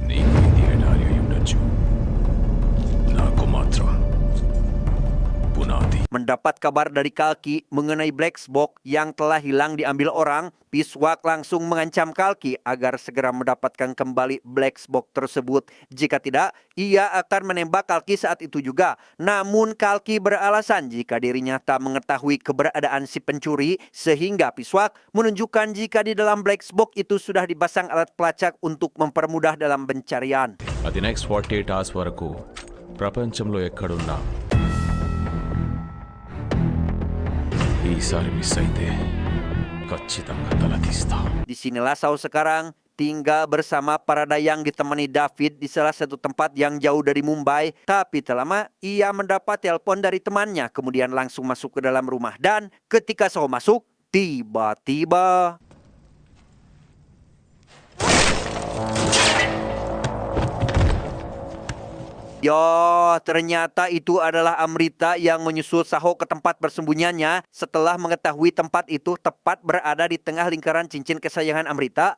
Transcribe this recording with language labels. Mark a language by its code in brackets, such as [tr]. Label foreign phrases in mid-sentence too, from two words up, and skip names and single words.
[id] Mendapat kabar dari Kalki mengenai [en] Black Box [id] yang telah hilang diambil orang, Piswak langsung mengancam Kalki agar segera mendapatkan kembali [en] Black Box [id] tersebut. Jika tidak, ia akan menembak Kalki saat itu juga. Namun Kalki beralasan jika dirinya tak mengetahui keberadaan si pencuri, sehingga Piswak menunjukkan jika di dalam [en] Black Box [id] itu sudah dipasang alat pelacak untuk mempermudah dalam pencarian. [te] అది [en] next 48 hours [te] వరకు ప్రపంచంలో ఎక్కడున్నా ఈసారి మిస్ అయితే ఖచ్చితంగా తలతీస్తా. [id] Disinilah Sao sekarang tinggal bersama para dayang ditemani David di salah satu tempat yang jauh dari Mumbai. Tapi tak lama ia mendapat telepon dari temannya, kemudian langsung masuk ke dalam rumah. Dan ketika Sao masuk, tiba-tiba yo, ternyata itu adalah Amrita yang menyusul Saho ke tempat bersembunyiannya setelah mengetahui tempat itu tepat berada di tengah lingkaran cincin kesayangan Amrita.